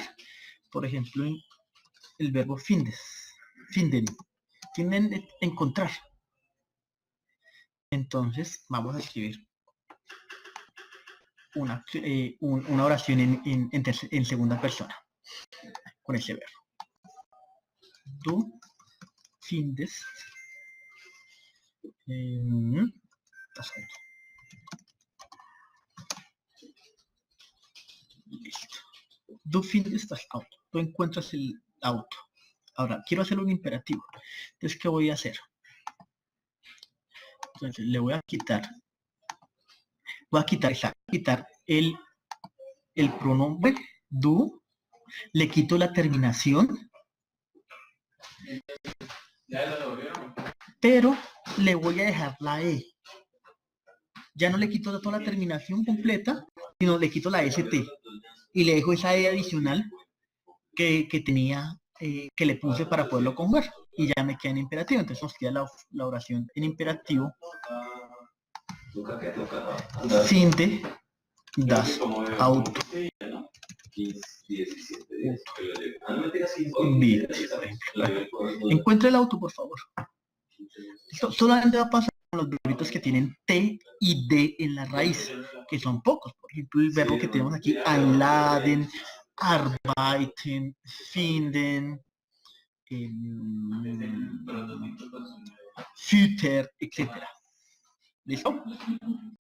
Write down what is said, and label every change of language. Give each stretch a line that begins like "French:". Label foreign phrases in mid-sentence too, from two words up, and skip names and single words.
Spanish: Por ejemplo, el verbo finden, encontrar. Entonces, vamos a escribir una oración en segunda persona con ese verbo.
German: Du findest listo. Du findest das Auto.
Spanish: Tú encuentras el auto. Ahora, quiero hacer un imperativo. Entonces, ¿qué voy a hacer? Entonces, le voy a quitar el pronombre du, le quito la terminación, pero le voy a dejar la E. Ya no le quito toda la terminación completa, sino le quito la ST y le dejo esa E adicional que tenía, que le puse para poderlo conjugar, y ya me queda en imperativo. Entonces nos queda la oración en imperativo:
German: finde das Auto.
Spanish: Encuentra el auto, por favor. Esto solamente va a pasar con los verbitos que tienen T y D en la raíz, que son pocos. Por ejemplo, el verbo que tenemos aquí,
German: einladen, arbeiten, finden, fütter,
Spanish: etc. ¿Listo?